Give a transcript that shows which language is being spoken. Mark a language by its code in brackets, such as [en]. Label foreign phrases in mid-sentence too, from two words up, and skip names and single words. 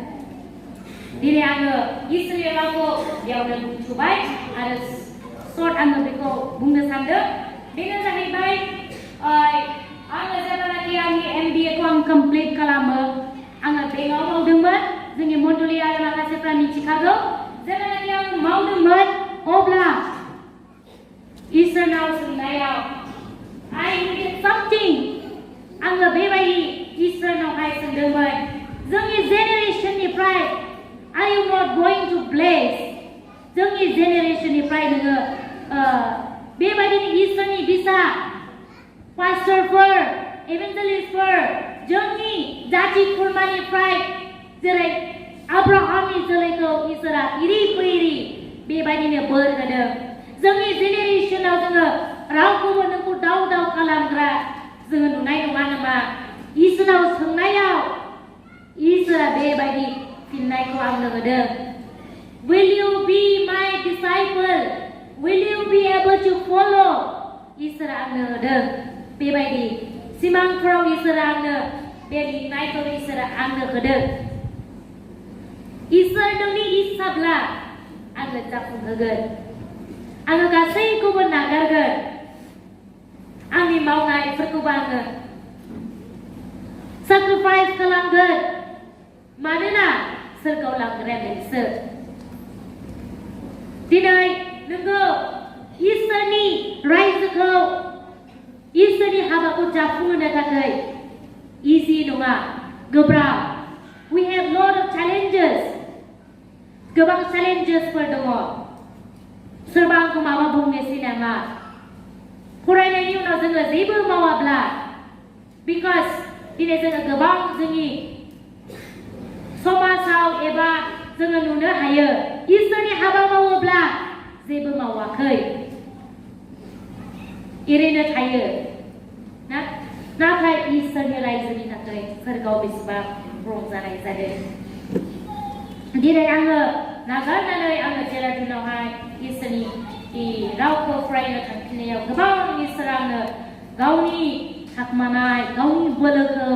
[brx] दिनै आङो इसोरनि रावखौ बेयावनो बुंथ'बाय आरो सर्ट आङो बेखौ बुंनो सानदों बेनो जाहैबाय आङो जेब्लानाखि आंनि MBA खौ आं कमप्लिट खालामो आङो बेंकआव मावदोंमोन जोंनि मण्डली आरो माखासेफ्रा मिथिखागौ जेब्लानाखि आं मावदोंमोन अब्ला इसोरनाव सोंनायाव [en] I needed something [brx] आङो बेबायदि इसोरनावहाय सोंदोंमोन जोंनि जेनेरेशननिफ्राय [en] Are you not going to bless [brx] जोंनि जेनेरेशननिफ्राय नोङो बेबायदिनो इसोरनि बिसा पास्टरफोर इभान्जेलिस्टफोर जोंनि जाथि खुरमानिफ्राय जेरै आब्राहामनि जोलैखौ इसोरा इरि फैरि बेबायदिनो बोर होदों जोंनि जेनेरेशनाव जोङो रावखौबो नोंखौ दाव खालामग्रा जोङो नुनाय नङा नामा इसोरनाव सोंनायाव इसोरा बेबायदि फिननायखौ आंनो होदों [en] Will you be my disciple? Will you be able to follow? [brx] इसोरा आंनो होदों बेबायदि सिमांफोराव इसोरा आंनो बे लिंनायखौ इसोरा आंनो होदों इसोर नोंनि इस्साब्ला आङो जाफुंहोगोन आङो गासैखौबो नागारगोन आंनि मावनायफोरखौबो आङो sacrifice खालामगोन मानोना सोरगोआव लांग्राया नोंसोर दिनै नोंगौ इसोरनि रायजोखौ इसोरनि हाबाखौ जाफुंहोनो थाखाय इजि नङा गोब्राब [en] we have lot of challenges [brx] गोबां challengesफोर दङ सोरबा आंखौ माबा बुंनोसै नामा फरायनायनि उनाव जोङो जेबो मावाब्ला because दिनै जोङो गोबां जोंनि समाजाव एबा जोङो नुनो हायो इसोरनि हाबा मावोब्ला जेबो मावाखै ओरैनो थायो नाथाय इसोरनि रायजोनि थाखाय सोरगोआव बेसेबां रंजानाय जादों दिनै आङो नागारनानै आङो जेराथिनावहाय इसोरनि रावखौ फरायनो थांफिननायाव गोबां इसोरा आंनो गावनि थाखोमानाय गावनि बोलोखौ